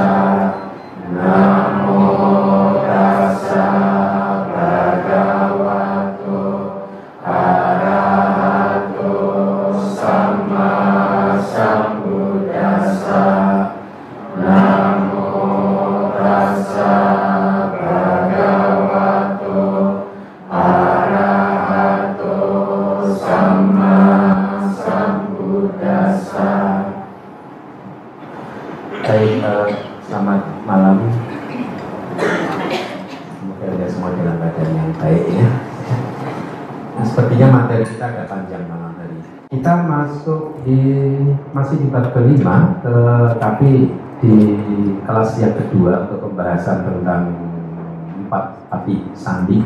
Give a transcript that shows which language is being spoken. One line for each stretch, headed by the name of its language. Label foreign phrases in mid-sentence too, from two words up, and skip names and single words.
Pali: Namo tassa bhagavato arahato sama sambuddhassa. Namo tassa bhagavato arahato sama sambuddhassa.
Indonesian: Baik, selamat malam. Semoga kita semua dalam keadaan yang baik ya. Nah, sepertinya materi kita agak panjang malam hari. Kita masih di bab kelima, tapi di kelas yang kedua untuk pembahasan tentang 4 pati sandi.